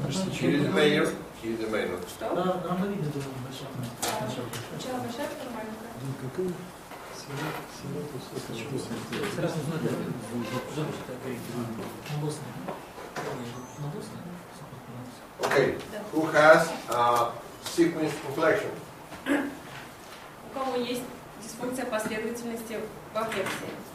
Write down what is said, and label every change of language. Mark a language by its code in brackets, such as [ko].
[en] Here is the major, here is the minor. [ru] Что? Ромбовидная была большая. Сначала большая, потом маленькая. [en] Okay, who has sequence inflection? [ru] У кого есть дисфункция последовательности во флексии?